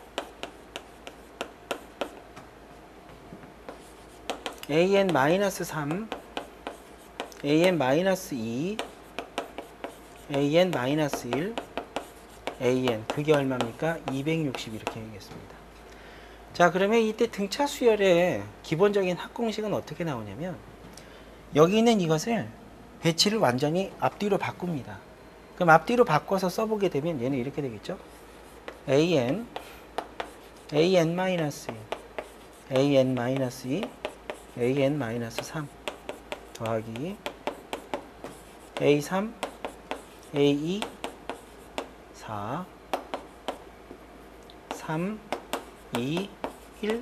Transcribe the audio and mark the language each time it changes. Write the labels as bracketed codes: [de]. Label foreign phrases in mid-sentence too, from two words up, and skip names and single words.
[ko] an-3, an-2, an-1, an. 그게 얼마입니까? 260 이렇게 얘기했습니다. 자, 그러면 이때 등차 수열의 기본적인 합공식은 어떻게 나오냐면, 여기 있는 이것을 배치를 완전히 앞뒤로 바꿉니다. 그럼 앞뒤로 바꿔서 써보게 되면 얘는 이렇게 되겠죠? an, an-1, an-2, an-3 더하기 a3, a2, 4, 3, 2, 1.